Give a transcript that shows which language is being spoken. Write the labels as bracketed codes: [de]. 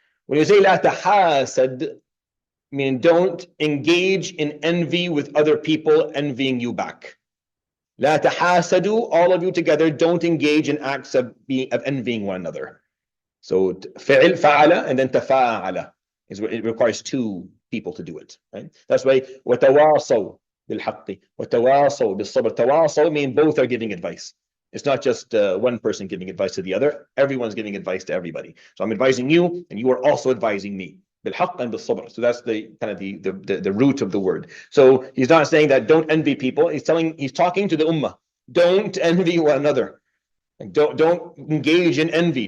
[en] When you say la tahasad, meaning don't engage in envy with other people envying you back. La tahasadu, all of you together, don't engage in acts of envying one another. So fi'il, fa'ala, and then tafa'ala. It requires 2 people to do it. Right? That's why [ar] وَتَوَاصَوْا بِالْحَقِّ وَتَوَاصَوْا بِالصَّبْرِ. [en] Tawasaw means both are giving advice. It's not just one person giving advice to the other. Everyone's giving advice to everybody. So I'm advising you, and you are also advising me. Bilhaq and بالصبر. So that's the kind of the root of the word. So he's not saying that don't envy people. He's talking to the ummah. Don't envy one another. Don't engage in envy.